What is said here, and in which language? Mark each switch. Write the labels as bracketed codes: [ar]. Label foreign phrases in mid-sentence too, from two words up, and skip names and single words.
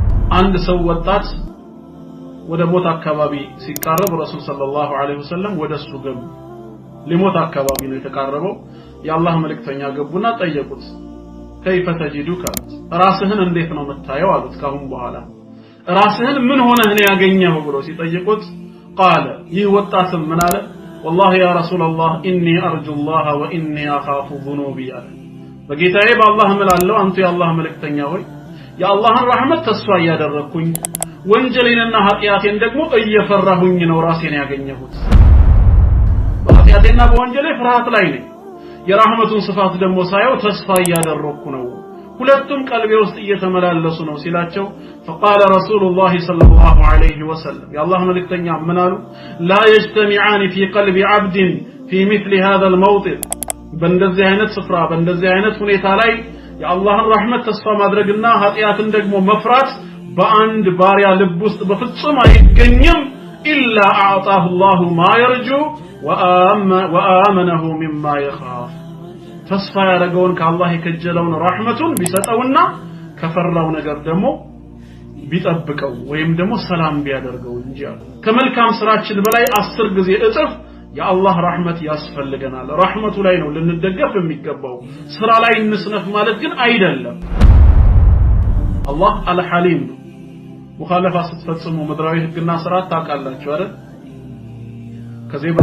[am] አንድ ሰው ወጣት ወደ ሞት አካባቢ ሲቃረብ ረሱል [ar] صلى الله عليه وسلم [am] ወደሱ ገቡ ሊሞት አካባቢ ነው የተቃረበው የአላህ መልእክተኛ ገቡና ጠየቁት [ar] كيف تجدك [am] ራስህን እንዴት ነው መታየው አሉት ካሁን በኋላ ራስህን ምን ሆነህ ነው ያገኘው ብሎ ሲጠይቁት قال ይህ ወጣትም ምን አለ [ar] والله يا رسول الله اني ارجو الله واني اخاف ذنوبي [am] በጌታዬ በአላህ እምላለሁ አንተ የአላህ መልእክተኛ ሆይ የአላህን ረህመት ተስፋ ያደረኩኝ ወንጀሌንና ኃጢያቴን ደግሞ እየፈራሁኝ ነው ራሴን ያገኘሁት በኃጢያቴና በወንጀሌ ፍርሃት ላይ ነኝ የራህመቱን ስፋት ደግሞ ሳየው ተስፋ ያደረኩ ነው ሁለቱም ቀልቤ ውስጥ እየተመላለሱ ነው ሲላቸው [ar] فقال رسول الله صلى الله عليه وسلم يا الله [am] መልእክተኛ ምን አሉ [ar] لا يجتمعان في قلب عبد في مثل هذا الموطن [am] በእንደዚህ አይነት ስፍራ በእንደዚህ አይነት ሁኔታ ላይ የአላህን ረህመት ተስፋ ማድረግና ኃጢያትን ደግሞ መፍራት በአንድ ባሪያ ልብ ውስጥ በፍጹም አይገኝም [ar] إلا أعطاه الله ما يرجو وآمنه مما يخاف [am] ተስፋ ያደረገውን ከአላህ የከጀለውን ረህመቱን ቢሰጠውና ከፈራው ነገር ደግሞ ቢጠብቀው ወይም ደግሞ ሰላም ቢያደርገው እንጂ ከመልካም ስራችን በላይ 10 ጊዜ እጥፍ የአላህ ረህመት ያስፈልገናል ረህመቱ ላይ ነው ልንደገፍ የሚገባው ስራ ላይ እንስነፍ ማለት ግን አይደለም አላህ አልሐሊም ሙኻለፋ ስትፈጽሙ ምድራዊ ህግና ስርዓት ታውቃላችሁ አይደል ከዜብራ